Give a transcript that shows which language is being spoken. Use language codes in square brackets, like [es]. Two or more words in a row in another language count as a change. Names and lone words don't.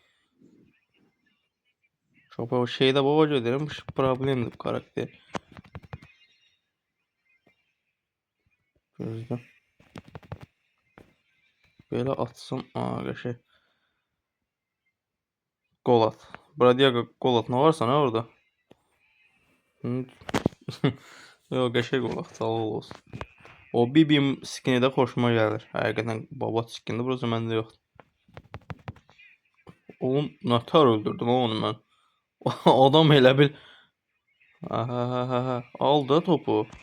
[az] Çok o şeydə baba gedirəm, problemdir bu karakter. Gözlə. Belə atsam, qəşəng. Gol at. Bradiaga gol at. Nə varsa nə orada? Yox, qəşəng gol at. Sağ olsun. O Bibim skini də xoşuma gəlir. Həqiqətən babat skindir, burası məndə yoxdur. Oğlum, nətər öldürdüm onu mən. Adam elə bil. Al da topu.